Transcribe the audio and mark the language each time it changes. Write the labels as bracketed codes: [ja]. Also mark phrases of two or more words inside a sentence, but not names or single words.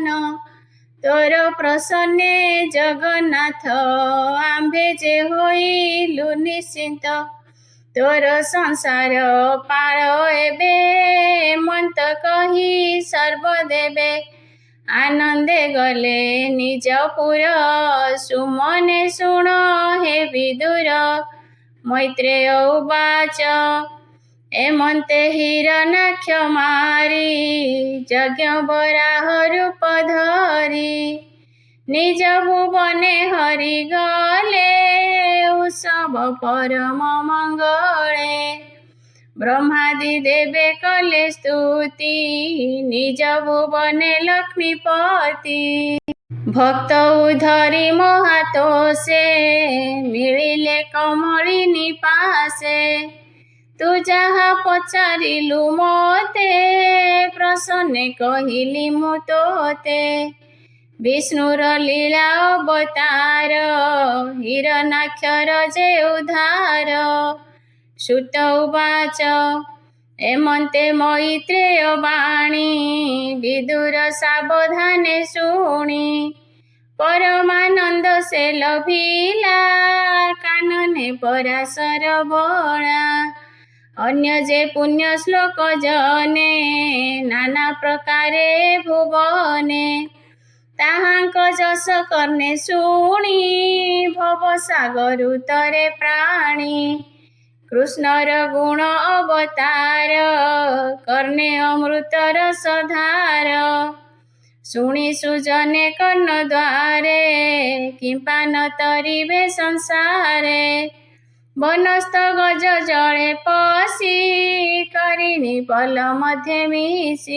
[or] ତୋର ପ୍ରସନ୍ନେ ଜଗନ୍ନାଥ ଆମ୍ଭେ ଜେ ହୋଇଲୁ ନିଶ୍ଚିନ୍ତ। ତୋର ସଂସାର ପାଳ ଏବେ ହେମନ୍ତ କହି ସର୍ବଦେବେ। ଆନନ୍ଦେ ଗଲେ ନିଜପୁର ସୁମନେ ଶୁଣ ହେ ବିଦୁର। ମୈତ୍ରେୟ ଉବାଚ ହେମନ୍ତେ ହିରଣାକ୍ଷ ମାରି ଯଜ୍ଞ ବରାହ ରୂପ ଧରି। ନିଜ ଭୁବନେ ହରି ଗଲେ ଉତ୍ସବ ପରମ ମଙ୍ଗଳେ। ବ୍ରହ୍ମାଦି ଦେବେ କଲେ ସ୍ତୁତି ନିଜ ଭୁବନେ ଲକ୍ଷ୍ମୀପତି। ଭକ୍ତ ଉଧରି ମହାତୋଷେ ମିଳିଲେ କମଳିନୀ ପାସେ। ତୁ ଯାହା ପଚାରିଲୁ ମୋତେ ପ୍ରସନ୍ନେ କହିଲି ମୁଁ ତୋତେ। ବିଷ୍ଣୁର ଲୀଳା ଅବତାର ହିରଣାକ୍ଷର ଯେ ଉଦ୍ଧାର। ସୁତ ଉବାଚ ହେମନ୍ତେ ମୈତ୍ରେୟ ବାଣୀ ବିଦୁର ସାବଧାନେ ଶୁଣି। ପରମାନନ୍ଦ ସେ ଲଭିଲା କାନନେ ପରାଶର ବଳା। ଅନ୍ୟ ଯେ ପୁଣ୍ୟ ଶ୍ଳୋକ ଜନେ ନାନା ପ୍ରକାରେ ଭୁବନେ। ତାହାଙ୍କ ଯଶ କର୍ଣ୍ଣେ ଶୁଣି ଭବ ସାଗର ଉତରେ ପ୍ରାଣୀ। କୃଷ୍ଣର ଗୁଣ ଅବତାର କର୍ଣ୍ଣେ ଅମୃତ ରସଧାର। ଶୁଣି ସୁଜନେ କର୍ଣ୍ଣ ଦ୍ୱାରେ କିମ୍ପା ନ ତରିବେ ସଂସାରେ। ବନସ୍ଥ ଗଜ ଜଳେ ପଶି କରିଣୀ ପଲ ମଧ୍ୟେ ମିଶି।